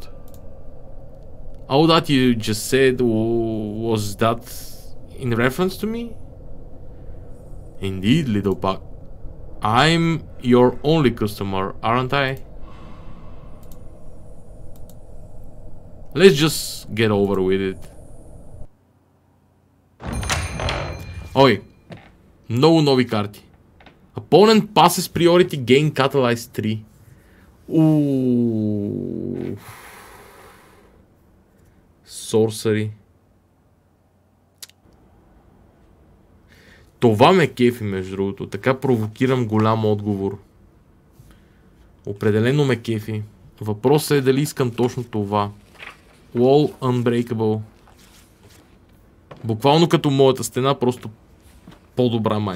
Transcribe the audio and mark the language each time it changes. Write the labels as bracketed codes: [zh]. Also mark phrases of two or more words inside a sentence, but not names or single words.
[en] All that you just said, was that in reference to me? Indeed, little Puck. I'm your only customer, aren't I? Let's just get over with it. [bg] Ой, много нови карти. [en] Opponent passes priority gain catalyze 3. Sorcery. [bg] Това ме кефи, между другото. Така провокирам голям отговор. Определено ме кефи. Въпросът е дали искам точно това. [en] Wall Unbreakable. [bg] Буквално като моята стена, просто по-добра май.